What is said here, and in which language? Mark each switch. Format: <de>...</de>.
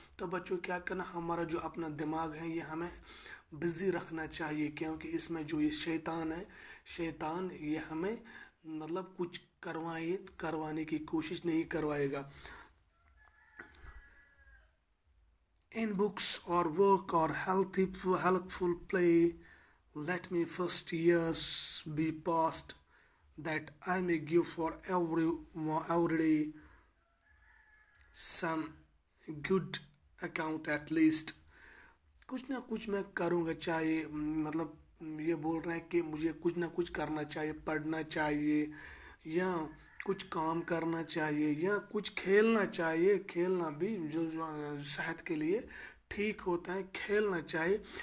<hi>तो बच्चों क्या करना, हमारा जो अपना दिमाग है ये हमें बिज़ी रखना चाहिए, क्योंकि इसमें जो ये शैतान है, शैतान ये हमें मतलब कुछ करवाने की कोशिश नहीं करवाएगा।</hi> <en>In books or work or helpful play, let me first years be past, that I may give for every day some good account at least.</en> <hi>कुछ ना कुछ मैं करूँगा, चाहे मतलब ये बोल रहे हैं कि मुझे कुछ ना कुछ करना चाहिए, पढ़ना चाहिए या कुछ काम करना चाहिए या कुछ खेलना चाहिए। खेलना भी जो सेहत के लिए ठीक होता है, खेलना चाहिए।</hi>